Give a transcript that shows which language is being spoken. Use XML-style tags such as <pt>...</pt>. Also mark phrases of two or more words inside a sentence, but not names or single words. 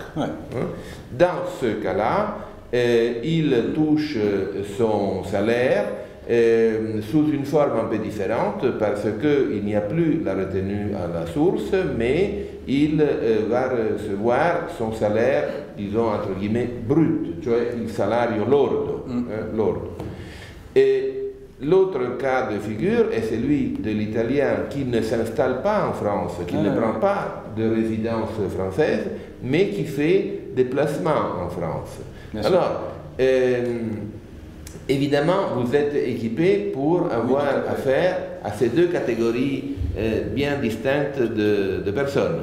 <fr>Dans ce cas-là, il touche son salaire sous une forme un peu différente parce qu'il n'y a plus la retenue à la source, mais il va recevoir son salaire, disons entre guillemets, brut,</fr> <it>cioè il salario lordo. Lordo.</it> <fr>Et l'autre cas de figure est celui de l'italien qui ne s'installe pas en France, qui ne prend pas de résidence française, mais qui fait des placements en France. Alors, évidemment, vous êtes équipé pour avoir affaire à ces deux catégories bien distinctes de personnes.</fr>